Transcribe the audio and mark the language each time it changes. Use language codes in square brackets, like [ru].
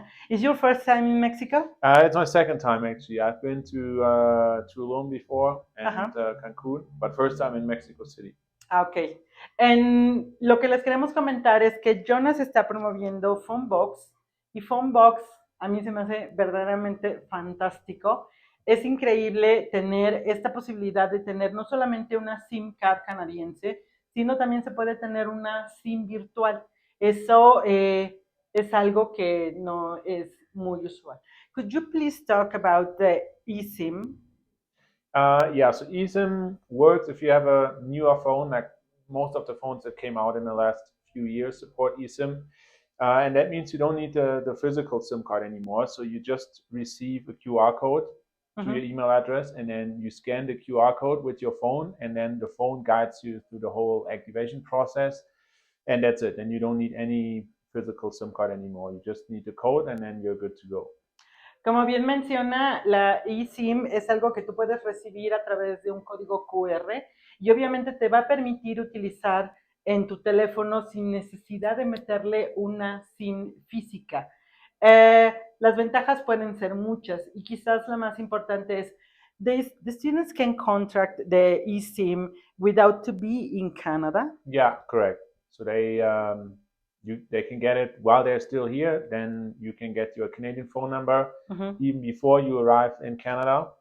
[en] Is your first time in Mexico? It's my second time actually. I've been to Tulum before and Cancun, but first time in Mexico City. Ok. [es] Lo que les queremos comentar es que Jonas está promoviendo Phonebox y Phonebox a mí se me hace verdaderamente fantástico. Es increíble tener esta posibilidad de tener no solamente una SIM card canadiense, sino también se puede tener una SIM virtual. Eso es algo que no es muy usual. [en] Could you please talk about the eSIM? Yeah, so eSIM works if you have a newer phone, like most of the phones that came out in the last few years support eSIM. And that means you don't need the physical SIM card anymore. So you just receive a QR code to your email address, and then you scan the QR code with your phone, and then the phone guides you through the whole activation process. And that's it. And you don't need any physical SIM card anymore. You just need the code, and then you're good to go. [es] Como bien menciona, la eSIM es algo que tú puedes recibir a través de un código QR y obviamente te va a permitir utilizar en tu teléfono sin necesidad de meterle una SIM física. Las ventajas pueden ser muchas y quizás la más importante es [en] the students can contract the eSIM without to be in Canada. Yeah, correct. So they can get it while they're still here. Then you can get your Canadian phone number even before you arrive in Canada.